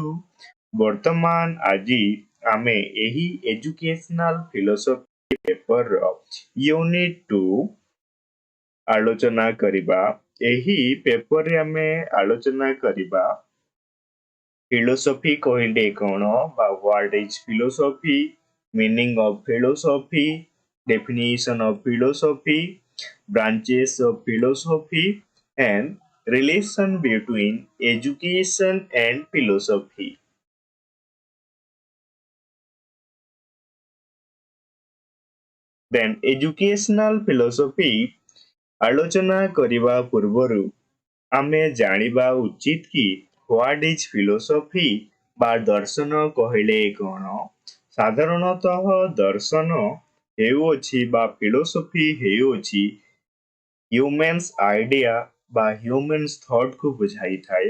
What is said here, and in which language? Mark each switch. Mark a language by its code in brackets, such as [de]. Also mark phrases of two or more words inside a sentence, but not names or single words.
[or] ବର୍ତ୍ତମାନ ଆଜି ଆମେ ଏହି [en] educational philosophy [or] ପେପରର ୟୁନିଟ୍ 2 ଆଲୋଚନା କରିବା। ଏହି ପେପରରେ ଆମେ ଆଲୋଚନା କରିବା ଫିଲୋସଫି କହିଲେ କ'ଣ ବା [en] what is philosophy, meaning of philosophy, definition of philosophy, branches of philosophy, and relation between education and philosophy. Then educational philosophy [or] ଆଲୋଚନା କରିବା ପୂର୍ବରୁ ଆମେ ଜାଣିବା ଉଚିତ କି [en] what is philosophy [or] ବା ଦର୍ଶନ କହିଲେ କ'ଣ। ସାଧାରଣତଃ ଦର୍ଶନ ହେଉଅଛି ବା ଫିଲୋସଫି ହେଉଅଛି [en] humans idea [or] ବା ହ୍ୟୁମାନ୍ସ ଥଟ୍କୁ ବୁଝାଇଥାଏ।